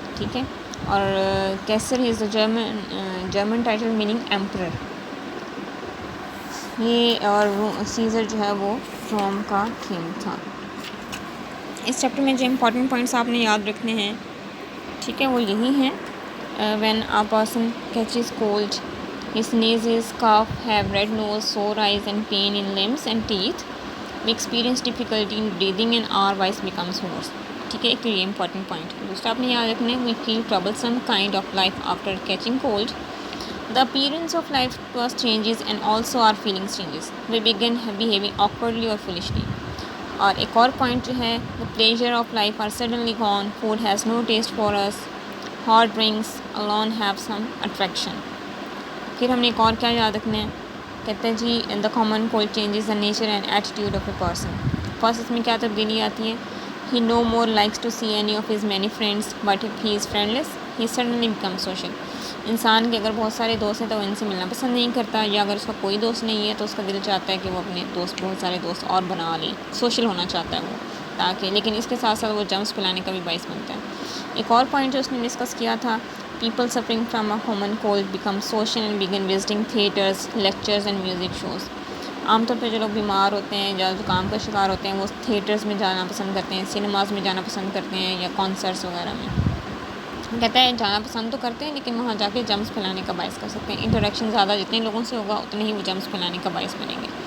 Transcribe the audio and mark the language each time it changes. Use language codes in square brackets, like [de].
[ur] ٹھیک ہے, اور [en] Kaiser is the German title meaning emperor. [ur] یہ اور سیزر جو ہے وہ روم کا کنگ تھا. اس چیپٹر میں جو امپورٹنٹ پوائنٹس آپ نے یاد رکھنے ہیں, ٹھیک ہے, وہ یہی ہیں. [en] when a person catches cold, he sneezes, cough, have red nose, sore eyes and pain in limbs and teeth. We experience difficulty in breathing and our voice becomes hoarse. [ur] ٹھیک ہے, ایک یہ امپورٹنٹ پوائنٹ. دوسرا آپ نے یاد رکھنا ہے, [en] we feel troublesome kind of life after catching cold. The appearance of life to us changes and also our feelings changes. We begin behaving awkwardly or foolishly. [ur] اور ایک اور پوائنٹ جو ہے, [en] the pleasure of life are suddenly gone. Food has no taste for us. Hot drinks alone have some attraction. پھر ہم نے ایک اور کیا یاد رکھنا ہے, کہتے ہیں جی the common cold changes the nature and attitude of a person. first [ur] اس میں کیا تبدیلی آتی ہے, [en] he no more likes to see any of his many friends, but if he is friendless he suddenly becomes social. [ur] انسان کے اگر بہت سارے دوست ہیں تو وہ ان سے ملنا پسند نہیں کرتا, یا اگر اس کا کوئی دوست نہیں ہے تو اس کا دل چاہتا ہے کہ وہ اپنے بہت سارے دوست اور بنا لے, سوشل ہونا چاہتا ہے وہ تاکہ, لیکن اس کے ساتھ ساتھ وہ جرمز پھیلانے کا بھی باعث بنتا ہے. ایک اور پوائنٹ جو اس نے ڈسکس کیا تھا, [en] people suffering from a common cold become social and begin visiting theatres, lectures and music shows. [ur] عام طور پہ جو لوگ بیمار ہوتے ہیں یا زکام کا شکار ہوتے ہیں وہ تھیٹرز میں جانا پسند کرتے ہیں, سنیماز میں جانا پسند کرتے ہیں, یا کانسرٹس وغیرہ میں. کہتا ہے جانا پسند تو کرتے ہیں لیکن وہاں جا کے جرمز پھیلانے کا باعث کر سکتے ہیں. انٹریکشن زیادہ جتنے لوگوں سے ہوگا اتنے ہی وہ جرمز پھیلانے کا باعث بنیں گے.